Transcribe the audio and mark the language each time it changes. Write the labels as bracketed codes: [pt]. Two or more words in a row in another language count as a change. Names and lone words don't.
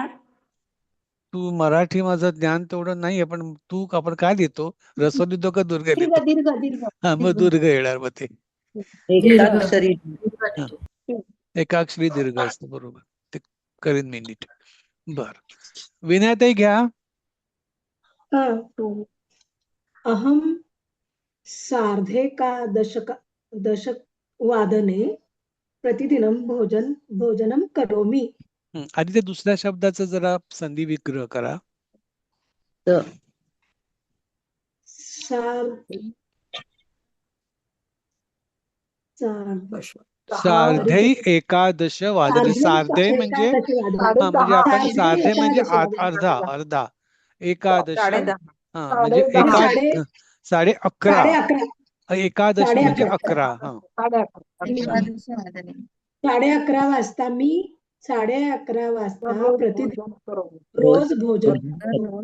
[mr] तू मराठी माझं ज्ञान तेवढं नाहीये, पण तू आपण काय लिहितो? ह्रस्व लिहितो का दीर्घ लिहितो? दीर्घ दीर्घ हा मग दीर्घ येणार मग ते. एकाक्षरी. एकाक्षरी दीर्घ असतं. बरोबर. ते करीन मी नीट. बर. विनयताई घ्या. [sa] तू अहम दशकवादने प्रतिदिनं भोजनं करोमि. [mr] आधी ते दुसऱ्या शब्दाचा जरा संधी विग्रह करा. [sa] सार्धै एकादश वादने. [mr] सार्धे म्हणजे म्हणजे आपण सार्धे म्हणजे अर्धा एकादश. हा म्हणजे 11:30. एकादशी म्हणजे 11. हा 11:30 वाजता मी 11:30 वाजता प्रतिदिन रोज भोजन करतो.